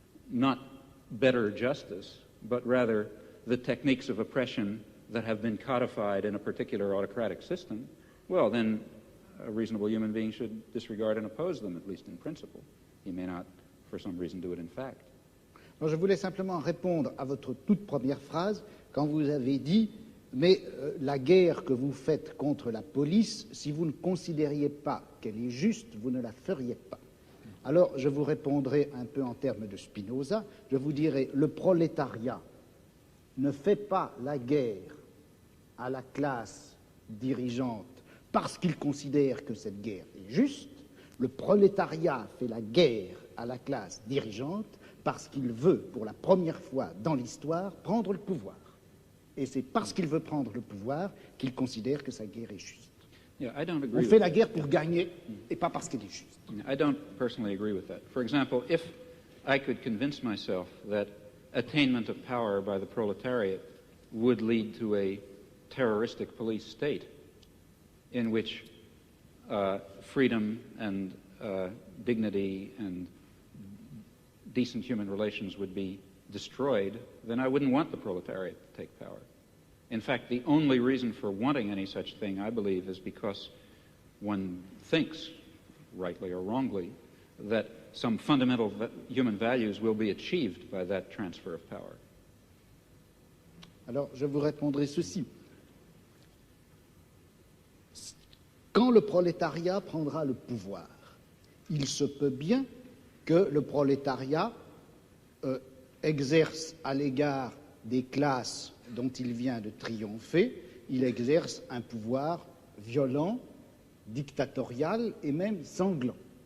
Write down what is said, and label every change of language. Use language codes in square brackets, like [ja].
[en] not better justice, but rather the techniques of oppression that have been codified in a particular autocratic system, well, then a reasonable human being should disregard and oppose them, at least in principle. He may not, for some reason, do it in fact. [fr] Alors, je voulais simplement répondre à votre toute première phrase quand vous avez dit « Mais la guerre que vous faites contre la police, si vous ne considériez pas qu'elle est juste, vous ne la feriez pas. » Alors, je vous répondrai un peu en termes de Spinoza. Je vous dirai « Le prolétariat ne fait pas la guerre à la classe dirigeante parce qu'il considère que cette guerre est juste. Le prolétariat fait la guerre à la classe dirigeante parce qu'il veut, pour la première fois dans l'histoire, prendre le pouvoir. Et c'est parce qu'il veut prendre le pouvoir qu'il considère que sa guerre est juste. On fait la guerre pour gagner et pas parce qu'elle est juste. [en] I don't personally agree with that. For example, if I could convince myself that attainment of power by the proletariat would lead to a terroristic police state in which freedom and dignity and decent human relations would be destroyed, then I wouldn't want the proletariat to take power. In fact, the only reason for wanting any such thing, I believe, is because one thinks, rightly or wrongly, that some fundamental human values will be achieved by that transfer of power. [fr] Alors, je vous répondrai ceci. Quand le prolétariat prendra le pouvoir, il se peut bien que le prolétariat exerce à l'égard des classes dont il vient de triompher, il exerce un pouvoir violent, dictatorial et même sanglant.